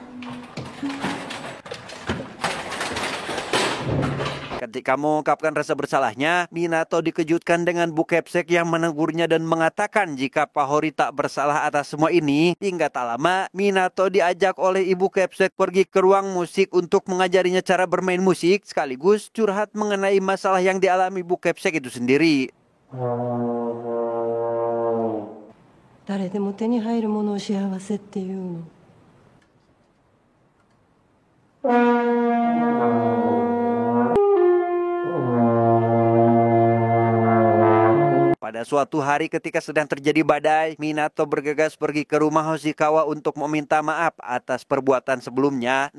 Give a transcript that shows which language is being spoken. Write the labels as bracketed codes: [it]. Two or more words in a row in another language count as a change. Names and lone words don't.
[id] Ketika mengungkapkan rasa bersalahnya, Minato dikejutkan dengan Bu Kepsek yang menegurnya dan mengatakan jika Pahori tak bersalah atas semua ini. Hingga tak lama, Minato diajak oleh Ibu Kepsek pergi ke ruang musik untuk mengajarinya cara bermain musik, sekaligus curhat mengenai masalah yang dialami Bu Kepsek itu sendiri. [ja] 誰でも手に入るものを幸せっていうの。 [id] Pada Pada suatu hari ketika sedang terjadi badai, Minato bergegas pergi ke rumah Hoshikawa untuk meminta maaf atas perbuatan sebelumnya.